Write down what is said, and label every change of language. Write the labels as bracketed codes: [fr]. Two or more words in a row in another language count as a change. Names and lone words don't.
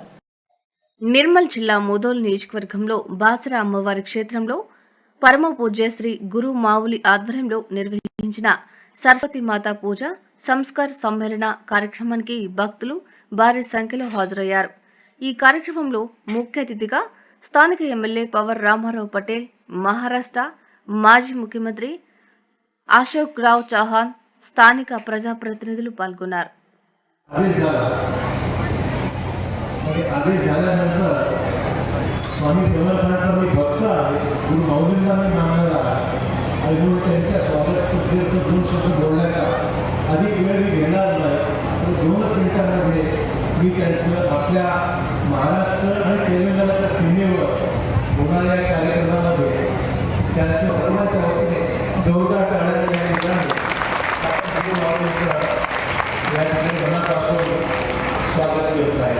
[te] నిర్మల్ జిల్లా ముదోల్ నియోజకవర్గంలో బాసరా అమ్మవారి క్షేత్రంలో పరమ పూజ్య శ్రీ గురు మావులి ఆధ్వర్యంలో నిర్వహించిన సరస్వతి మాతా పూజ సంస్కార సమ్మేళన కార్యక్రమానికి భక్తులు భారీ సంఖ్యలో హాజరయ్యారు. ఈ కార్యక్రమంలో ముఖ్య అతిథిగా స్థానిక ఎమ్మెల్యే పవర్ రామారావు పటేల్, మహారాష్ట్ర మాజీ ముఖ్యమంత్రి అశోక్ రావ్ చౌహాన్, స్థానిక ప్రజాప్రతినిధులు పాల్గొన్నారు. [mr] आदेश झाल्यानंतर स्वामी समर्थांचा मी भक्त आहे, गुरु माऊलींना मी मानणारा आणि म्हणून त्यांच्या स्वागत दोन शब्द बोलण्याचा अधिक वेळ मी घेणार नाही. तर 2 मिनिटांमध्ये मी त्यांचं आपल्या महाराष्ट्र आणि तेलंगणाच्या सीमेवर होणाऱ्या कार्यक्रमामध्ये त्यांचं सर्वांच्या वतीने जोरदार टाळ्यांनी या ठिकाणी गुरु माऊलींचं या ठिकाणी मनापासून स्वागत करत आहे.